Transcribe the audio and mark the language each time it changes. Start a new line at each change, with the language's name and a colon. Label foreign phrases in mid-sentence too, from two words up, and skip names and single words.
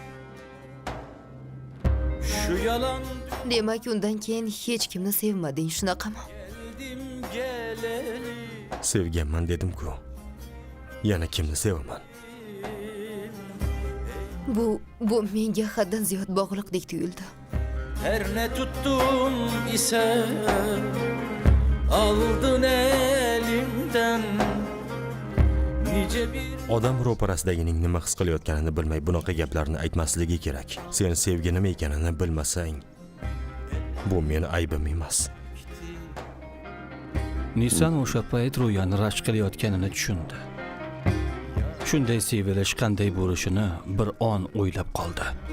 Turkish: Şu yalan
Uzbek: Demak, undan keyin hech kimni sevmading, shunaqami?
Turkish: geldim geleli
Uzbek: Sevganman dedim-ku. Yana kimni sevaman? Bu menga haddan ziyod bog'liqdek tuyuldi.
Turkish: Her ne tuttum ise aldın elimden nice bir
Uzbek: Odam ro'parasidagining nima his qilayotganini bilmay bunaqa gaplarni aytmasligi kerak. Sen sevgi nima ekanini bilmasang, bu meni aybim emas. Nisan o'sha payt Ro'yani rashk qilayotganini tushundi. Shunday sevilish qanday bo'lishini bir on o'ylab qoldi.